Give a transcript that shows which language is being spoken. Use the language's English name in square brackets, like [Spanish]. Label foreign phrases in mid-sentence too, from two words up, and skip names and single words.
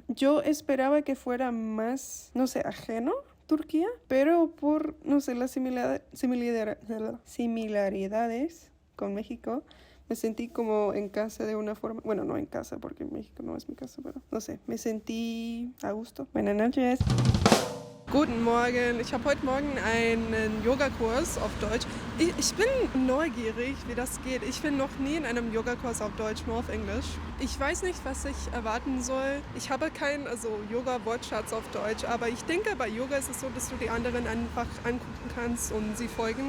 [Spanish] Yo esperaba que fuera más, no sé, ajeno Turquía, pero por, no sé, las similaridades con México, me sentí como en casa de una forma. Bueno, no en casa, porque México no es mi casa, pero no sé, me sentí a gusto. Buenas noches. [German] Guten Morgen. Ich habe heute Morgen einen Yogakurs auf Deutsch. Ich bin neugierig, wie das geht. Ich bin noch nie in einem Yogakurs auf Deutsch, nur auf Englisch. Ich weiß nicht, was ich erwarten soll. Ich habe keinen Yoga-Wortschatz auf Deutsch, aber ich denke, bei Yoga ist es so, dass du die anderen einfach angucken kannst und sie folgen.